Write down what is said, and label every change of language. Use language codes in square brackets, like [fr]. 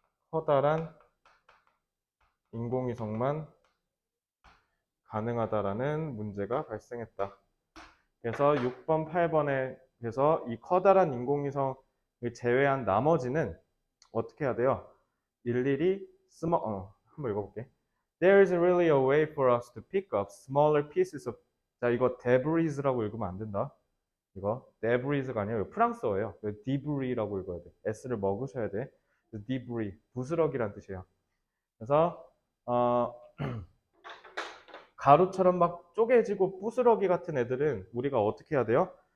[ko] 커다란 인공위성만 가능하다라는 문제가 발생했다. 그래서 6번, 8번에 그래서 이 커다란 인공위성을 제외한 나머지는 어떻게 해야 돼요? 일일이 한번 읽어볼게. [en] There is really a way for us to pick up smaller pieces of [ko] 자, 이거 debris라고 읽으면 안 된다. 이거 debris가 아니라 프랑스어예요. debris라고 읽어야 돼. s를 먹으셔야 돼. debris, 부스러기란 뜻이에요. 그래서 가루처럼 막 쪼개지고 부스러기 같은 애들은 우리가 어떻게 해야 돼요?